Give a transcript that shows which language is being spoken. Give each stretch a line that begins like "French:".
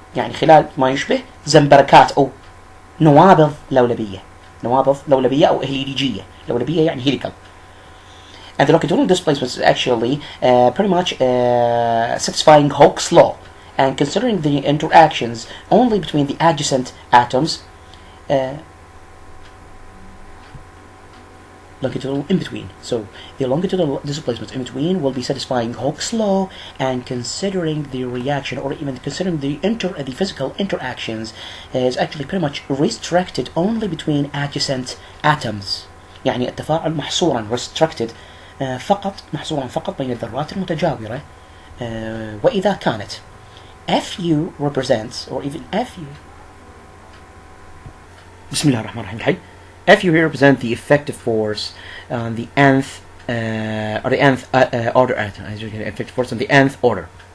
Arabic: يعني خلال ما يشبه زنبركات أو نوابض لولبية أو هليجية. لولبية يعني helical.
English: And the longitudinal displacement is actually pretty much satisfying Hooke's law. And considering the interactions only between the adjacent atoms, longitudinal in between. So the longitudinal displacement in between will be satisfying Hooke's law, and considering the reaction or even considering the physical interactions is actually pretty much restricted only between adjacent atoms.
Arabic: يعني التفاعل محصورا restricted محصورا فقط بين الذرات المتجاورة. وإذا كانت
English: Fu represents or even Fu
Arabic: بسم الله الرحمن الرحيم الحي
English: Fu here represents the effective force on the nth or the nth order atom, as you can effective force on the nth order.